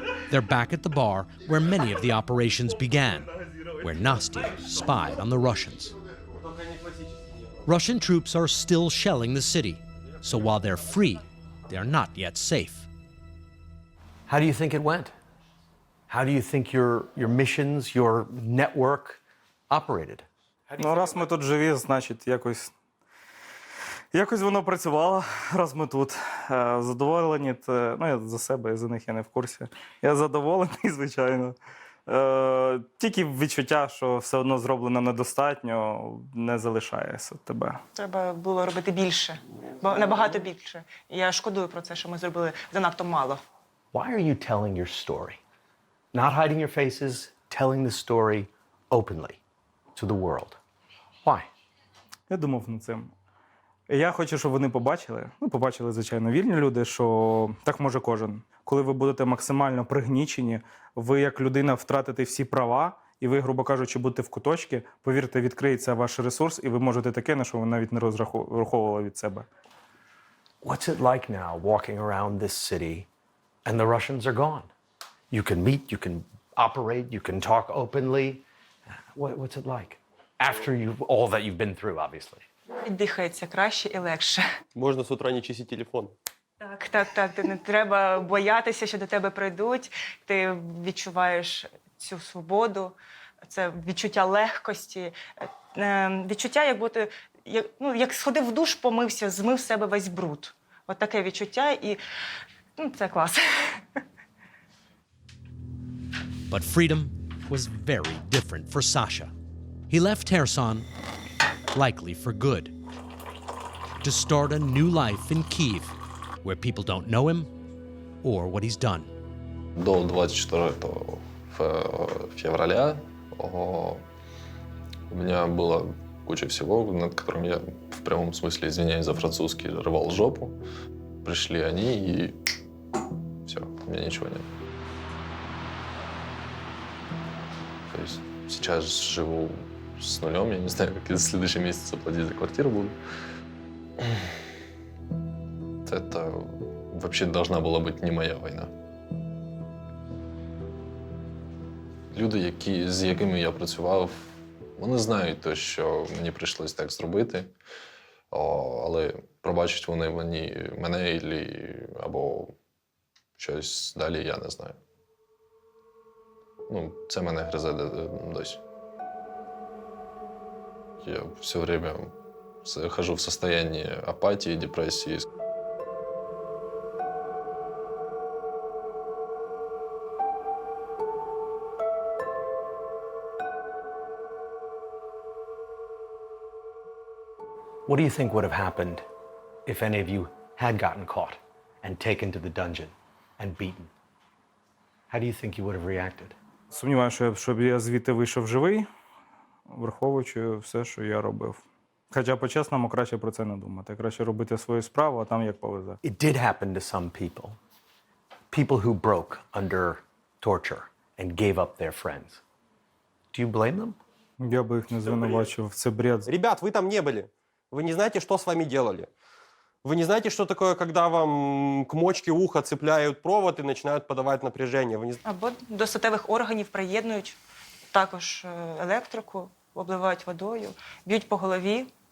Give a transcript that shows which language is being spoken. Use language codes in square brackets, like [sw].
[en] They're back at the bar where many of the operations began, where Nastya spied on the Russians. Russian troops are still shelling the city, so while they're free, they're not yet safe. How do you think it went? How do you think your missions, your network operated? [uk] Ну, раз ми тут живі, значить, якось воно працювало, раз ми тут. Задоволені, я за себе і за них я не в курсі. Я задоволений, звичайно. Тільки відчуття, що все одно зроблено недостатньо, не залишається від тебе. Треба було робити більше, набагато більше. І я шкодую про це, що ми зробили занадто мало. [en] Why are you telling your story? Not hiding your faces, telling the story openly to the world. Why? [uk] Я думав над цим. Я хочу, щоб вони побачили, звичайно, вільні люди, що так може кожен. Коли ви будете максимально пригнічені, ви як людина втратите всі права, і ви, грубо кажучи, будете в куточці, повірте, відкриється ваш ресурс, і ви можете таке, на що ви навіть не розраховували від себе. [en] What's it like now walking around this city and the Russians are gone? You can meet, you can operate, you can talk openly. What's it like? After all that you've been through, obviously. [uk] Дихається краще і легше. Можна з утра не чистити телефон. Так. Ти не треба боятися, що до тебе прийдуть. Ти відчуваєш цю свободу, це відчуття легкості, відчуття, як сходив в душ, помився, змив з себе весь бруд. От таке відчуття, і це клас. [en] But freedom was very different for Sasha. He left Kherson, likely for good, to start a new life in Kyiv, where people don't know him or what he's done. [ru] До 24 февраля у меня была куча всего, над которым я в прямом смысле, извиняюсь за французский, рвал жопу. Пришли они, и все, у меня ничего нет. То есть сейчас живу с нулем, я не знаю, как я в следующем месяце платить за квартиру буду. Это вообще должна была быть не моя война. [uk] Люди, з якими я працював, вони знають те, що мені прийшлось так зробити, але пробачать вони мене або щось далі, я не знаю. Це мене гризе досі. [ru] Я все время хожу в состоянии апатии, депрессии. [en] What do you think would have happened if any of you had gotten caught and taken to the dungeon and beaten? How do you think you would have reacted? [uk] Сумніваюся, щоб я звідти вийшов живий, враховуючи все, що я робив. Хоча по-чесному краще про це не думати. Краще робити свою справу, а там як повезе. It did happen to some people. People who broke under torture and gave up their friends. Do you blame them? Я би їх не звинувачував, це бред. [ru] Ребят, вы там не были. Вы не знаете, что с вами делали. Вы не знаете, что такое, когда вам к мочке уха цепляют провод и начинают подавать напряжение. Вы не... [uk] Або до статевих органів приєднують також електрику, обливають водою, б'ють по голові.